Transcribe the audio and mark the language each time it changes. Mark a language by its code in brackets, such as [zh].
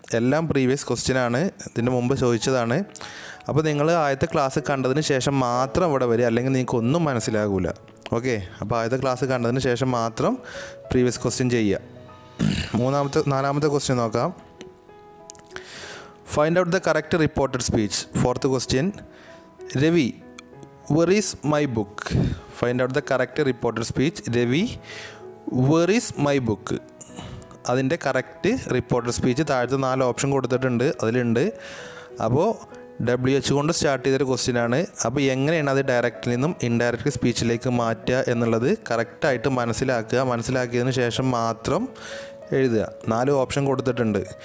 [ml] എല്ലാം പ്രീവിയസ് ക്വസ്റ്റ്യനാണ്, ഇതിന് മുമ്പ് ചോദിച്ചതാണ്. അപ്പോൾ നിങ്ങൾ ആദ്യത്തെ ക്ലാസ് കണ്ടതിന് ശേഷം മാത്രം ഇവിടെ വരിക, അല്ലെങ്കിൽ നിങ്ങൾക്ക് ഒന്നും മനസ്സിലാകില്ല. ഓക്കെ, അപ്പോൾ ആദ്യത്തെ ക്ലാസ് കണ്ടതിന് ശേഷം മാത്രം പ്രീവിയസ് ക്വസ്റ്റ്യൻ ചെയ്യുക. നാലാമത്തെ ക്വസ്റ്റ്യൻ നോക്കാം. [en] Find out the correct reported speech. Fourth question, Ravi where is my book. Find out the correct reported speech. Ravi where is my book. [ml] അതിൻ്റെ കറക്റ്റ് റിപ്പോർട്ടഡ് സ്പീച്ച് താഴത്തെ 4 ഓപ്ഷൻ കൊടുത്തിട്ടുണ്ട്, അതിലുണ്ട്. അപ്പോൾ WH കൊണ്ട് സ്റ്റാർട്ട് ചെയ്തൊരു ക്വസ്റ്റ്യനാണ്. അപ്പോൾ എങ്ങനെയാണ് അത് ഡയറക്റ്റിൽ നിന്നും ഇൻഡയറക്റ്റ് സ്പീച്ചിലേക്ക് മാറ്റുക എന്നുള്ളത് കറക്റ്റായിട്ട് മനസ്സിലാക്കുക. മനസ്സിലാക്കിയതിന് ശേഷം മാത്രം എഴുതുക. 4 ഓപ്ഷൻ കൊടുത്തിട്ടുണ്ട്.